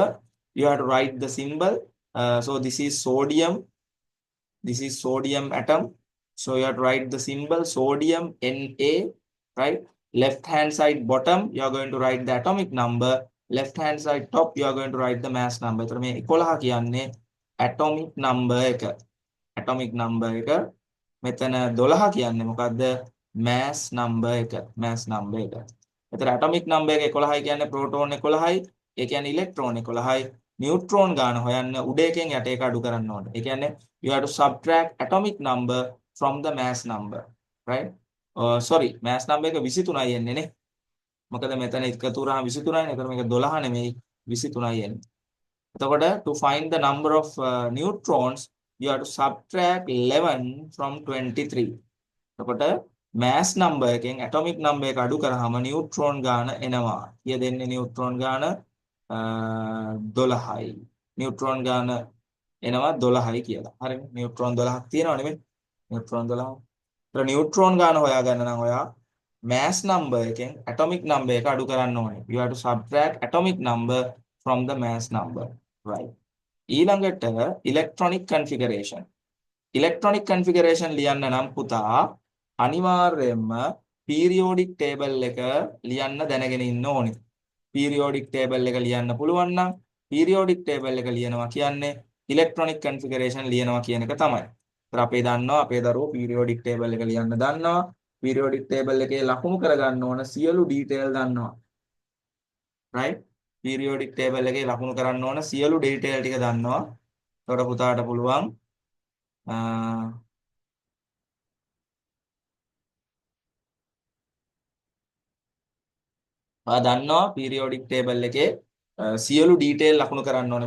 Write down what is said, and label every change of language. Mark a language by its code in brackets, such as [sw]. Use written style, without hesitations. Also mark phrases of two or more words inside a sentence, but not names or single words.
[en] You have to write the symbol. So this is sodium. This is sodium atom. So you have to write the symbol sodium Na, right? Left hand side bottom, you are going to write the atomic number. Left hand side top, you are going to write the mass number. [si] So මේ 11 කියන්නේ [en] atomic number [si] එක. [en] Atomic number [si] එක. මෙතන 12 කියන්නේ මොකද්ද? [en] mass number [si] එක. [en] mass number [si] එක. එතන [en] atomic number [si] එක 11යි කියන්නේ proton 11යි. ඒ කියන්නේ electron 11යි. neutron ගාන හොයන්න උඩ එකෙන් යට එක අඩු කරන්න ඕනේ. ඒ කියන්නේ [en] you have to subtract atomic number from the mass number. [si] right? sorry, [en] mass number [si] එක 23යි එන්නේ නේ. මොකද මෙතන එකතු කරාම 23යි. එතන මේක 12 නෙමෙයි 23යි එන්නේ. එතකොට [en] to find the number of neutrons you have to subtract 11 from 23. [si] එතකොට [en] mass number [si] එකෙන් [en] atomic number [si] එක අඩු කරාම neutron ගාන එනවා. කීය දෙන්නේ neutron ගාන 12යි. neutron ගාන එනවා 12යි කියලා. හරිනේ. neutron 12ක් තියෙනව නෙමෙයි. neutron 12. ඒතර neutron ගාන හොයාගන්න නම් ඔයා [en] mass number [si] එකෙන් [en] atomic number [si] එක අඩු කරන්න ඕනේ. [en] You have to subtract atomic number from the mass number. [si] Right. ඊළඟට [en] electronic configuration. electronic configuration [si] ලියන්න නම් පුතා අනිවාර්යයෙන්ම [en] periodic table [si] එක ලියන්න දැනගෙන ඉන්න ඕනේ. [en] periodic table [si] එක ලියන්න පුළුවන් නම් [en] periodic table [si] එක ලියනවා කියන්නේ [en] electronic configuration [si] ලියනවා කියන එක තමයි. ඒතර අපි දන්නවා අපේ දරුවෝ [en] periodic table [si] එක ලියන්න දන්නවා. [en] periodic table [si] එකේ ලකුණු කරගන්න ඕන සියලු detail දන්නවා. right? [en] periodic table [si] එකේ ලකුණු කරන්න ඕන සියලු detail ටික දන්නවා. ඒතකොට පුතාට පුළුවන් ඔයා දන්නවා [en] periodic table [si] එකේ සියලු detail ලකුණු කරන්න ඕනේ.